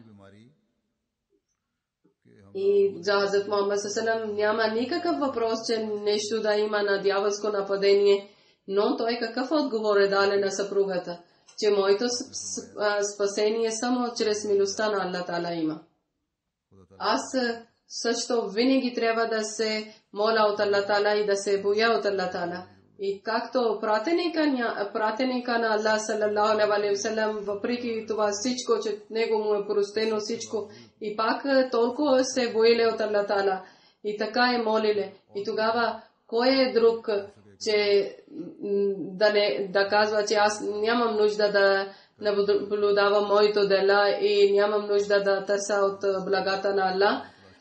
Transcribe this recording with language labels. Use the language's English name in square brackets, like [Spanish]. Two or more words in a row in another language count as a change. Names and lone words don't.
[Bulgarian] И за Хазрат Мухаммад саллалаху няма никакъв въпрос, че нещо да има на дяволско нападение, но той какъв отговор е даде на съпругата, че моето спасение само чрез милостта на [Arabic] الله تعالى [Bulgarian] има. Аз също винаги трябва да се моля от [Arabic] الله تعالى [Bulgarian] и да се боя от [Arabic] الله تعالى. [Bulgarian] И както пратеника на Аллах [Arabic] صلى الله عليه وسلم, [Bulgarian] въпреки това всичко, че него му е простено всичко, и пак толкова се боиле от [Arabic] الله تعالى. [Bulgarian] И така е молиле. И тогава кой е друг, че да казва, че аз нямам нужда да наблюдавам моето дела и нямам нужда да търся от благата на Аллах.